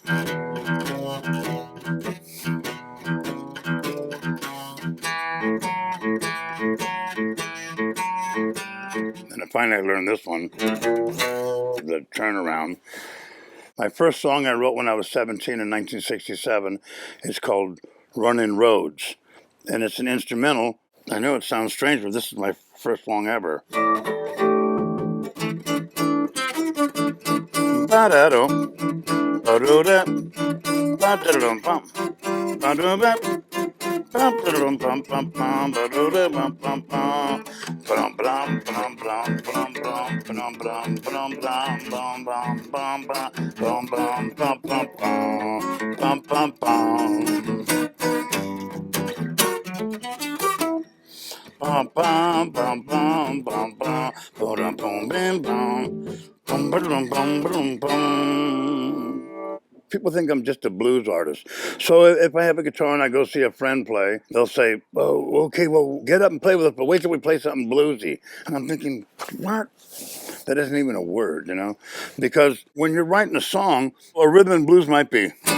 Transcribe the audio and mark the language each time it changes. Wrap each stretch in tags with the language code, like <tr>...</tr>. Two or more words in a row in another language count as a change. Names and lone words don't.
<en>And finally I learned this one, the turnaround. My first song I wrote when I was 17 in 1967 is called Running Roads. And it's an instrumental. I know it sounds strange, but this is my first song ever. Ba-da-do, ba-do-da, ba-da-dum-bum, ba-do-ba, ba-da-dum-bum-bum-bum, ba-do-da-bum-bum-bum, ba-dum-bum, ba-dum-bum, ba-dum-bum, ba-dum-bum, ba-dum-bum, ba-dum-bum, bum-bum-bum, bum bum bum bum bum bum bum bum bum bum bum. People think I'm just a blues artist. So if I have a guitar and I go see a friend play, they'll say, "Oh, okay, well, get up and play with us, but wait till we play something bluesy." And I'm thinking, what? That isn't even a word, you know? Because when you're writing a song, a rhythm and blues might be.</en>